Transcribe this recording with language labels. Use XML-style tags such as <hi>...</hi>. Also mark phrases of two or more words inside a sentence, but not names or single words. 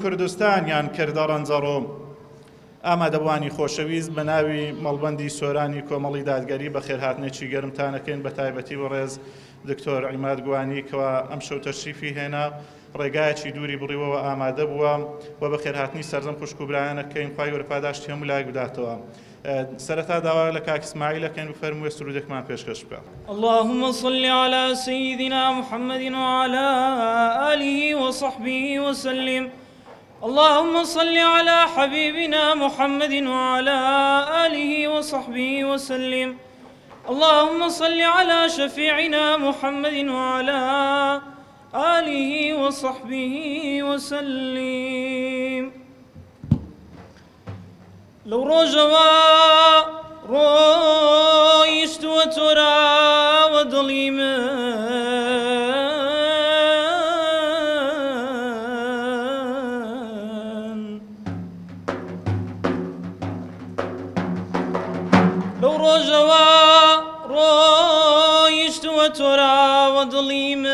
<ckb>کوردستانیان کردە ڕەنجەڕۆ ئامادەبوانی خۆشەویست بە ناوی مەڵبەندی سۆرانی کۆمەڵی دادگەری بە خێرهاتنێکی گەرمتانەکەین بە تایبەتی بە ڕێز دکتۆر عیماد گوانی کەوا ئەم شەو تەشریفی هێنا ڕێگایەکی دووری بڕیوەوە ئامادە بووە و بە خێرهاتنی سەرجەم خوشک و برایانەکەین خوای گەورە پاداشتی هەموو لای بداتەوە سەرەتا داوا لە کاک ئیسماعیلەکەین بفەرموویە سرودێکمان پێشکەش بکە</ckb> <ar>اللهم صل على سيدنا محمد وعلى آله وصحبه وسلم اللهم صل على حبيبنا محمد وعلى آله وصحبه وسلم اللهم صل على شفيعنا محمد وعلى آله وصحبه وسلم</ar> <ckb>لو ڕۆژەوە ڕۆیشتووە تۆراوە دڵی من لەو ڕۆژەوە ڕۆیشتووە تۆراوە دڵی</ckb>